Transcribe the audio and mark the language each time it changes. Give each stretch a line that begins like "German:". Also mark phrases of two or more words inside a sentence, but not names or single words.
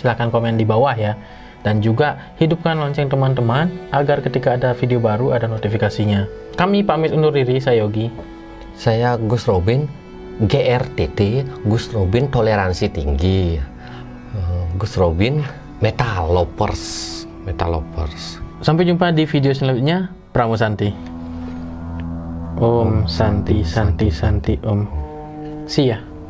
Indonesian: Silahkan komen di bawah ya. Dan juga hidupkan lonceng teman-teman agar ketika ada video baru ada notifikasinya. Kami pamit undur diri, saya Yogi. Saya Gus Robin, GRTT, Gus Robin toleransi tinggi. Gus Robin
English: metal lovers.
Indonesian: Sampai jumpa di video selanjutnya.
Sanskrit: Pramu Santi. Om Santi Santi Santi Om.
English: See ya.